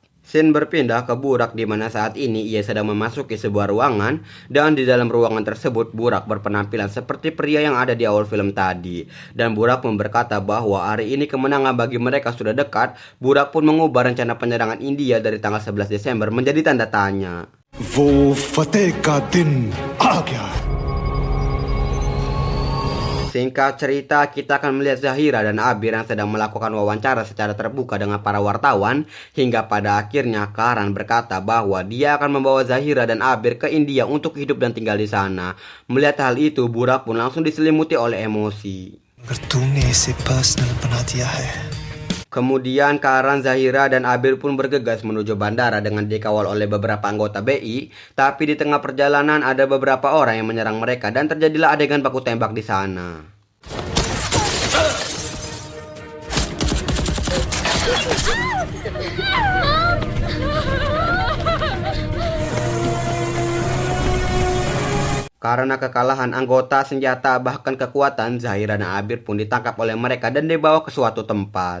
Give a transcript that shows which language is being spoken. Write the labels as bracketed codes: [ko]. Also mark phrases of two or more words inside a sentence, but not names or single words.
[id] Scene berpindah ke Burak, di mana saat ini ia sedang memasuki sebuah ruangan, dan di dalam ruangan tersebut Burak berpenampilan seperti pria yang ada di awal film tadi. Dan Burak pun berkata bahwa hari ini kemenangan bagi mereka sudah dekat. Burak pun mengubah rencana penyerangan India dari tanggal 11 Desember menjadi tanda tanya. [hi] वो फतेह का दिन आ गया। [id] Singkat cerita, kita akan melihat Zahira dan Abir yang sedang melakukan wawancara secara terbuka dengan para wartawan, hingga pada akhirnya Karan berkata bahwa dia akan membawa Zahira dan Abir ke India untuk hidup dan tinggal di sana. Melihat hal itu, Burak pun langsung diselimuti oleh emosi. [hi] अगर तूने इसे पर्सनल बना दिया है [id] Kemudian Karan, Zahira, dan Abir pun bergegas menuju bandara dengan dikawal oleh beberapa anggota BI. Tapi di tengah perjalanan ada beberapa orang yang menyerang mereka dan terjadilah adegan baku tembak di sana. Karena kekalahan anggota, senjata, bahkan kekuatan, Zahira dan Abir pun ditangkap oleh mereka dan dibawa ke suatu tempat.